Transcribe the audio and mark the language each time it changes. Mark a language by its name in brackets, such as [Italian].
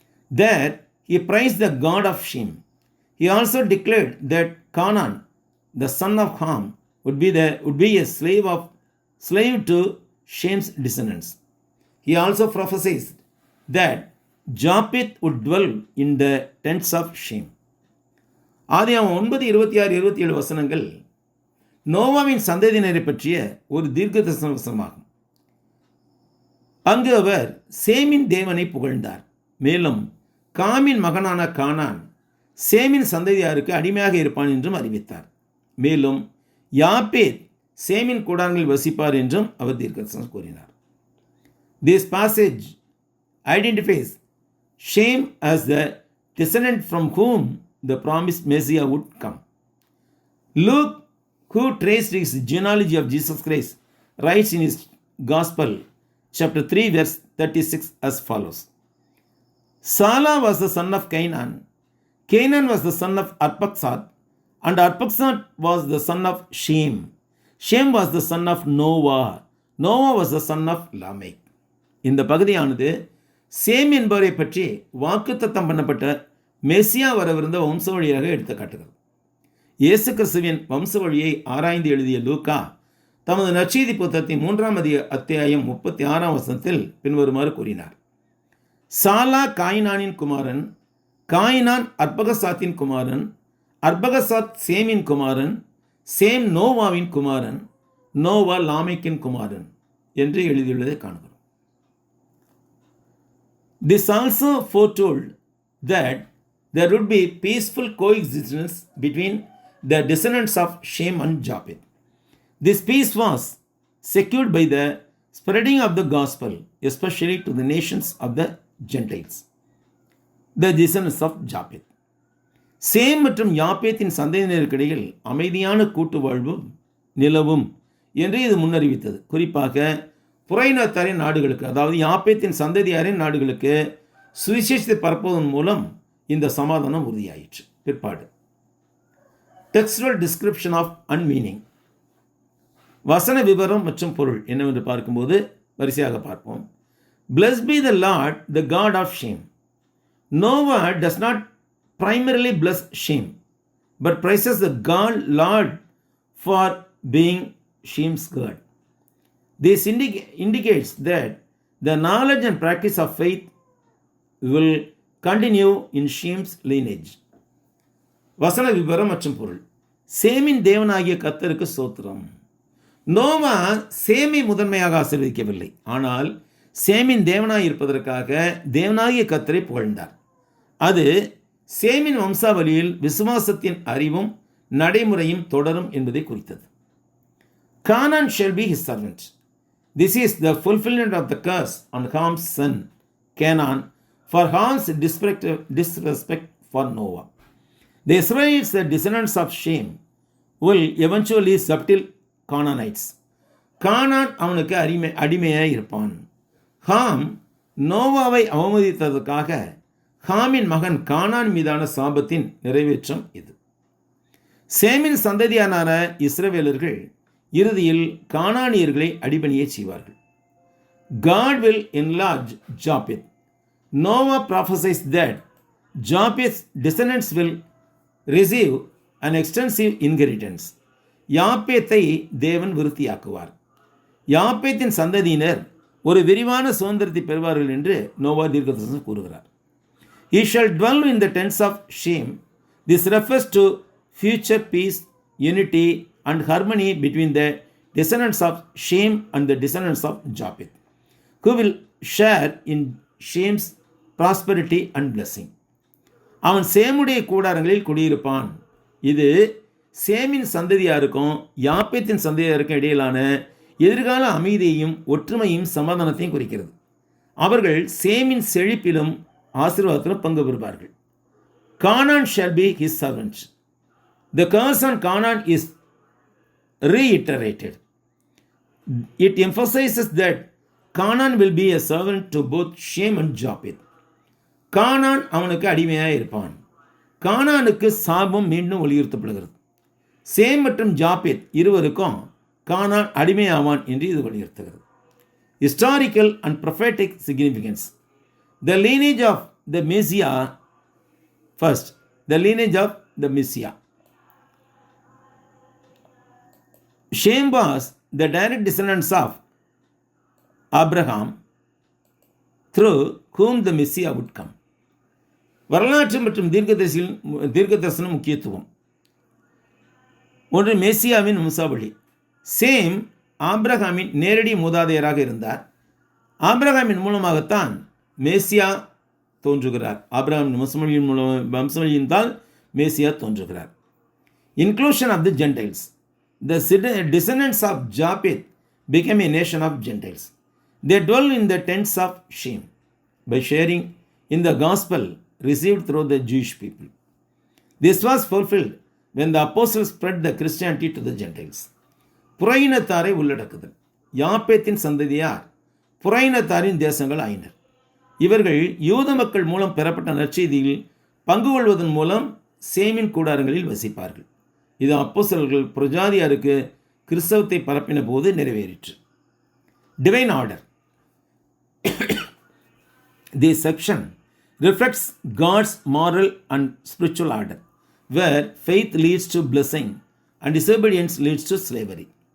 [English] There he praised the God of Shem. He also declared that Canaan, the son of Ham, would be a slave to Shem's descendants. He also prophesied that Japheth would dwell in the tents of Shem. [Tamil] ஆதியாகமம் 9:26-27 வசனங்கள் நோவாவின் சந்ததியினரை பற்றிய ஒரு தீர்க்கதரிசன வசனமாகும். அங்கு அவர் சேமின் தேவனை புகழ்ந்தார். மேலும் காமின் மகனான கானான் சேமின் சந்ததியாருக்கு அடிமையாக இருப்பான் என்றும் அறிவித்தார். மேலும் யாப்பேத் சேமின் கூடாரங்களில் வசிப்பார் என்றும் அவர் தீர்க்கதரிசனம் கூறினார். [English] This passage identifies Shem as the descendant from whom the promised Messiah would come. Luke, who traced his genealogy of Jesus Christ, writes in his Gospel, chapter 3, verse 36 as follows. Salah was the son of Canaan. Canaan was the son of Arphaxad, and Arphaxad was the son of Shem. Shem was the son of Noah. Noah was the son of Lamech. [Tamil] இந்த பகுதியானது same என்பவரை பற்றி வாக்குத்தத்தம் பண்ணப்பட்ட மெசியா வரவிருந்த வம்சவழியாக எடுத்து காட்டுகிறது. இயேசு கிறிஸ்துவின் வம்சவழியை ஆராய்ந்து எழுதிய லூக்கா தமது நற்செய்தி புத்தகத்தின் 3ஆம் அத்தியாயம் 36ஆம் வசனத்தில் பின்வருமாறு கூறினார். சாலா காயினானின் குமாரன், காயினான் அர்பகசாத்தின் குமாரன், அர்பகசாத் சேமின் குமாரன், சேம் நோவாவின் குமாரன், நோவா லாமேக்கின் குமாரன் என்று எழுதியுள்ளதை காண்கிறோம். [English] This also foretold that there would be peaceful coexistence between the descendants of Shem and Japheth. This peace was secured by the spreading of the gospel, especially to the nations of the Gentiles, the descendants of Japheth. [Tamil] Same மற்றும் யாப்பேத்தின் சந்ததியினருக்கிடையில் அமைதியான கூட்டு வாழ்வும் நிலவும் என்று இது முன்னறிவித்தது. குறிப்பாக புறையினத்தாரின் நாடுகளுக்கு, அதாவது யாப்பேத்தின் சந்ததியாரின் நாடுகளுக்கு சுவிசேஷத்தை பரப்புவதன் மூலம் இந்த சமாதானம் உறுதியாயிற்று. பிற்பாடு [English] textual description of அன்மீனிங், [Tamil] வசன விவரம் மற்றும் பொருள் என்னவென்று பார்க்கும்போது வரிசையாக பார்ப்போம். [English] Blessed be the Lord, the God of Shem. Noah does not primarily bless Shem, but praises the God Lord for being Shem's God. This indicates that the knowledge and practice of faith will continue in Shem's lineage. [Tamil] வசன விவரம் மற்றும் பொருள். சேமின் தேவனாகிய கர்த்தருக்கு ஸ்தோத்திரம். நோவா சேமை முதன்மையாக ஆசீர்வதிக்கவில்லை, ஆனால் சேமின் தேவனாய் இருப்பதற்காக தேவனாகிய கர்த்தரை புகழ்ந்தார். அது சேமின் வம்சாவளியில் விசுவாசத்தின் அறிவும் நடைமுறையும் தொடரும் என்பதை குறித்தது. [English] Canaan shall be his servant. This is the fulfillment of the curse on Ham's son Canaan for Ham's disrespect for Noah. The Israelites, the descendants of Shem, will eventually subdue Canaanites. [Tamil] கானான் அவனுக்கு அடிமையாக இருப்பான். ஹாம் நோவாவை அவமதித்ததற்காக ஹாமின் மகன் கானான் மீதான சாபத்தின் நிறைவேற்றம் இது. சேமின் சந்ததியானான இஸ்ரவேலர்கள் இறுதியில் கானானியர்களை அடிபணியே செய்வார்கள். [English] God will enlarge Japheth. Noah prophesies that Japheth's descendants will receive an extensive inheritance. [Tamil] யாப்பேத்தை தேவன் விருத்தியாக்குவார். யாப்பேத்தின் சந்ததியினர் ஒரு விரிவான சுதந்திரத்தை பெறுவார்கள் என்று நோவா தீர்க்கதரிசனம் கூறுகிறார். [English] He shall dwell in the tents of shame. This refers to future peace, unity, and harmony between the descendants of Shem and the descendants of Japheth, who will share in Shem's prosperity and blessing. [Tamil] அவன் சேமுடைய கூடாரங்களில் குடியிருப்பான். இது சேமின் சந்ததியாருக்கும் யாப்பேத்தின் சந்ததியாருக்கும் இடையிலான எதிர்கால அமைதியையும் ஒற்றுமையும் சமாதானத்தையும் குறிக்கிறது. அவர்கள் சேமின் செழிப்பிலும் ஆசீர்வாதத்திலும் பங்கு பெறுவார்கள். [English] Canaan shall be his servant. The curse on Canaan is reiterated. It emphasizes that Canaan will be a servant to both Shem and Japheth. [Tamil] கானான் அவனுக்கு அடிமையாக இருப்பான். கானானுக்கு சாபம் மீண்டும் வலியுறுத்தப்படுகிறது. சேம் மற்றும் ஜாபேத் இருவருக்கும் கானான் அடிமையாவான் என்று இது வலியுறுத்துகிறது. [English] Historical and prophetic significance. The lineage of the Messiah. First, the lineage of the Messiah. Shem was the direct descendants of Abraham, through whom the Messiah would come. [Tamil] வரலாற்று மற்றும் தீர்க்கதரிசன முக்கியத்துவம். ஒன்று, மேசியாவின் வம்சாவளி. சேம் ஆபிரகாமின் நேரடி மூதாதையராக இருந்தார். ஆபிரகாமின் மூலமாகத்தான் மேசியா தோன்றுகிறார். ஆபிரகாமின் வம்சவழியின் தான் மேசியா தோன்றுகிறார். [English] Inclusion of the Gentiles. The descendants of Japheth became a nation of Gentiles. They dwell in the tents of Shem by sharing in the gospel received through the Jewish people. This was fulfilled when the apostles spread the Christianity to the Gentiles. [Tamil] புறையினத்தாரை உள்ளடக்குதல். யாப்பேத்தின் சந்ததியார் புறையினத்தாரின் தேசங்கள் ஆயினர். இவர்கள் யூத மக்கள் மூலம் பெறப்பட்ட நற்செய்தியில் பங்கு கொள்வதன் மூலம் சேமின் கூடாரங்களில் வசிப்பார்கள். இது அப்போஸ்தலர்கள் பிரஜாதியாருக்கு கிறிஸ்தவத்தை பரப்பின போது நிறைவேறிற்று. [English] Divine order. This section reflects God's moral and spiritual order, where faith leads to blessing and disobedience leads to slavery.